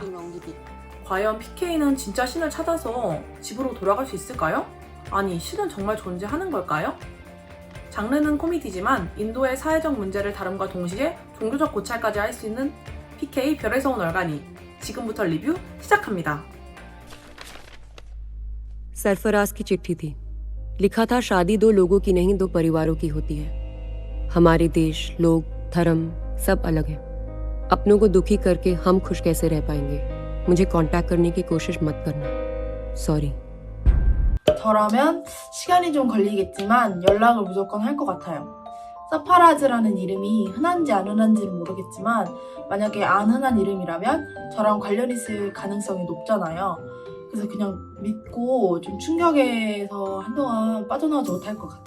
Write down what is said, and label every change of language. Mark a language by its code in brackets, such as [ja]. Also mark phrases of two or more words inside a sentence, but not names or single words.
[ko] 과연 PK는 진짜 신을 찾아서 집으로 돌아갈 수 있을까요? 아니, 신은 정말 존재하는 걸까요? 장르는 코미디지만 인도의 사회적 문제를 다rum과 동시에 종교적 고찰까지 할 수 있는 PK 별에서 온 얼간이, 지금부터 리뷰 시작합니다. [hi] सरफराज की चिट्ठी थी। लिखा था शादी दो लोगों की नहीं, दो परिवारों की होती है। हमारे देश, लोग, धर्म सब अलग है। अपनों को दुखी करके हम खुश कैसे रह पाएंगे? मुझे कांटेक्ट करने की कोशिश मत करना। सॉरी। [ko] 저라면 시간이 좀 걸리겠지만 연락을 무조건 할 것 같아요. 사파라즈라는 이름이 흔한지 안 흔한지는 모르겠지만 만약에 안 흔한 이름이라면 저랑 관련 있을 가능성이 높잖아요. 그래서 그냥 믿고 좀 충격에서 한동안 빠져나오지 못할 것 같아요.